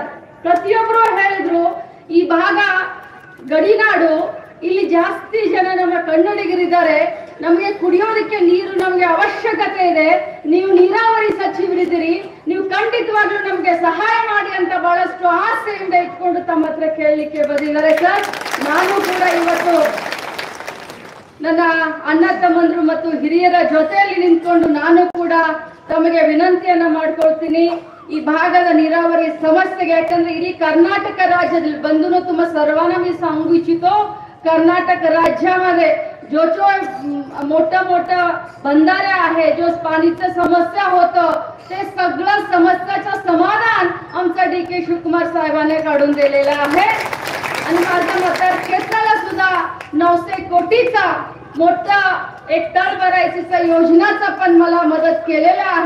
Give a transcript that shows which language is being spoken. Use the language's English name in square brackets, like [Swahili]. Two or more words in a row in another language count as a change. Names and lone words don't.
[Kannada] ಪ್ರತಿಯೊಬ್ಬರು ಹೇಳಿದ್ರು ಈ ಭಾಗ ಗಡಿನಾಡು, ಇಲ್ಲಿ ಜಾಸ್ತಿ ಜನ ನಮ್ಮ ಕನ್ನಡಿಗರಿದ್ದಾರೆ, ನಮಗೆ ಕುಡಿಯೋದಕ್ಕೆ ನೀರು ನಮಗೆ ಅವಶ್ಯಕತೆ ಇದೆ, ನೀವು ನೀರಾವರಿ ಸಚಿವರಿದ್ದೀರಿ, ನೀವು ಖಂಡಿತವಾಗ್ಲೂ ನಮಗೆ ಸಹಾಯ ಮಾಡಿ ಅಂತ ಬಹಳಷ್ಟು ಆಸೆಯಿಂದ ಇಟ್ಕೊಂಡು ತಮ್ಮ ಹತ್ರ ಕೇಳಲಿಕ್ಕೆ ಬಂದಿದ್ದಾರೆ ಸರ್। ನಾನು ಕೂಡ ಇವತ್ತು ನನ್ನ ಅಣ್ಣ ತಮ್ಮಂದ್ರು ಮತ್ತು ಹಿರಿಯರ ಜೊತೆಯಲ್ಲಿ ನಿಂತ್ಕೊಂಡು ನಾನು ಕೂಡ ತಮಗೆ ವಿನಂತಿಯನ್ನ ಮಾಡ್ಕೊಳ್ತೀನಿ, ಈ ಭಾಗದ ನೀರಾವರಿ ಸಮಸ್ಯೆಗೆ, ಯಾಕಂದ್ರೆ [Marathi] इडೀ कर्नाटक राज्यातील बंधूंनो तुम्हा सर्वांना मी सांगू इच्छितो, कर्नाटक राज्यामध्ये जो मोठा बंधारे आहे, जो पाणीचं समस्या होतं, ते सगळं समस्याचं समाधान आमचा डी.के. शिवकुमार साहेबांनी काढून दिलेलं आहे। आणि माझ्या मतदारक्षेत्राला सुद्धा 900 कोटीचा मोठा एक तळ भरायची योजनाचा पण मला मदत केलेला आहे।